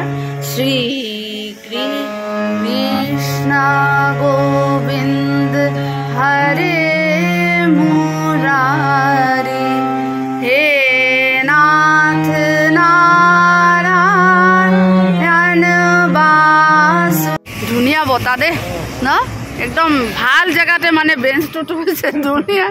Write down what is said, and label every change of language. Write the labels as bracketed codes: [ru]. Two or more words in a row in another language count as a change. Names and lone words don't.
[bn] শ্রী কৃষ্ণ গোবিন্দ হরে মুরারি, হে নাথ নারায়ণ বাস। [as] ধুনীয়া বতা দে না, একদম ভাল জেগাতে মানে বেঞ্চটো হৈছে ধুনীয়া।